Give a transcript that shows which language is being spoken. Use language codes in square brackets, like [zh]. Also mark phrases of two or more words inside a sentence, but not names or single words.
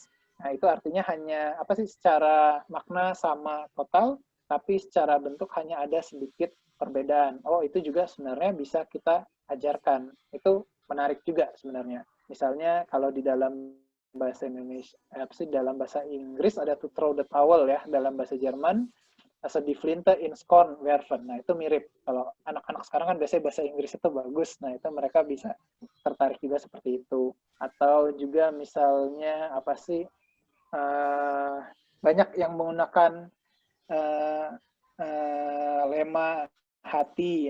[id] Nah, itu artinya hanya secara makna sama total, tapi secara bentuk hanya ada sedikit perbedaan. Oh, itu juga sebenarnya bisa kita ajarkan. Itu menarik juga sebenarnya. Misalnya kalau di dalam bahasa Indonesia, dalam bahasa Inggris ada [en] to throw the towel [id] ya, dalam bahasa Jerman [de] also die Flinte ins Korn werfen. [id] Nah, itu mirip. Kalau anak-anak sekarang kan biasanya bahasa Inggris itu bagus. Nah, itu mereka bisa tertarik juga seperti itu. Atau juga misalnya banyak yang menggunakan lema hati.